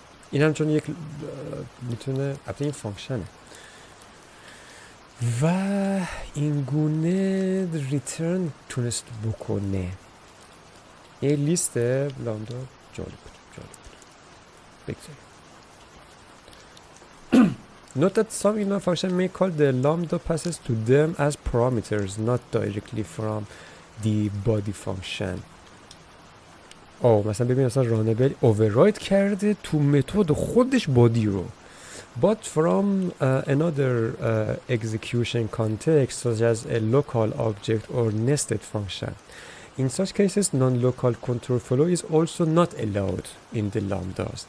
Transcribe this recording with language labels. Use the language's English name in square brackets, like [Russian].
[Persian] این هم چون یک میتونه البته این فانکشنه و این گونه ریترن تونست بکنه. یه لیست لامدا جالب بود. بگذاریم. [English] Note that some inline function may call the lambda passes to them as parameters, not directly from the body function. [Persian] مثلا ببین مثلا رانبل override کرده تو متد خودش بادی رو. [English] But from another execution context such as a local object or nested function. In such cases, non-local control flow is also not allowed in the lambdas.